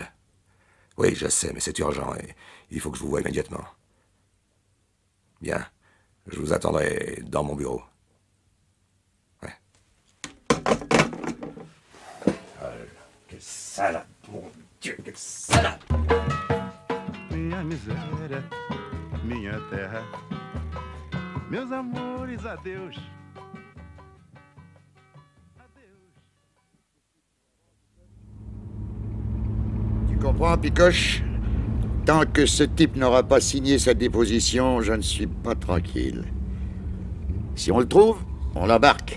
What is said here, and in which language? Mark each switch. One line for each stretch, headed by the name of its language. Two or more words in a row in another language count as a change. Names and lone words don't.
French: Oui, je sais, mais c'est urgent et il faut que je vous voie immédiatement. Bien, je vous attendrai dans mon bureau. Ouais. Quelle salade, mon Dieu, quelle salade!
Portuguese: Minha miséria, minha terra, meus amores, adeus.
French: Tu comprends, Picoche? Tant que ce type n'aura pas signé sa déposition, je ne suis pas tranquille. Si on le trouve, on l'embarque.